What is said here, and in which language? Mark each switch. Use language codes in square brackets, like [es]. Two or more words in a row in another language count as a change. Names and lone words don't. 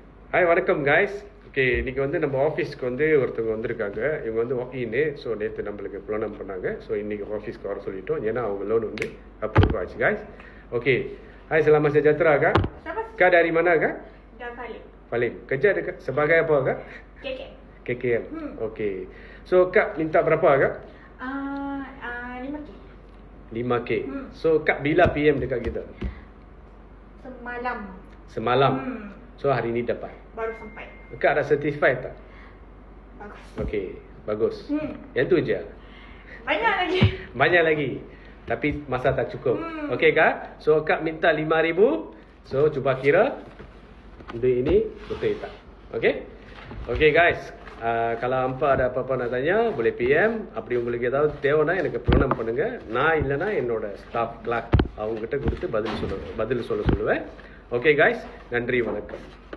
[ta] ஹாய் வணக்கம் காய்ஸ். ஓகே, இன்னைக்கு வந்து நம்ம ஆஃபீஸ்க்கு வந்து ஒருத்தவங்க வந்திருக்காங்க. இவங்க வந்து வாக்கின்னு. ஸோ நேற்று நம்மளுக்கு ப்ரோனம் பண்ணாங்க. ஸோ இன்னைக்கு ஆஃபீஸ்க்கு வர சொல்லிட்டோம். ஏன்னா அவங்க லோன் வந்து அப்ரூவ் ஆச்சு காய்ஸ். [ms] Okey. Hai, selamat sejahtera kak. Kak dari mana kak? Dari Paling. Paling. Kerja dekat sebagai apa kak? KKM. KKM. Okey. So kak minta berapa kak? 5K. 5K. So kak bila PM dekat kita? Semalam. Semalam. So hari ni dapat. Baru sampai. Kak ada certified tak? Bagus. Okey, bagus. Yang tu je. Banyak lagi. Banyak lagi. Tapi masa tak cukup. Okey kak. So kak minta 5,000. So cuba kira duit ini betul tak? [en] Okey. Okey guys. [ms] Kalau hampa ada apa-apa nak tanya, boleh PM. [ta] அப்படி உங்களுக்கு ஏதாவது தேவைனா எனக்கு ப்ரோனம் பண்ணுங்க. நான் இல்லைனா என்னோட [en] staff clerk [ta] அவங்ககிட்ட கொடுத்து பதில் சொல்ல சொல்லுவேன். [en] okay guys, [ta] நன்றி, வணக்கம்.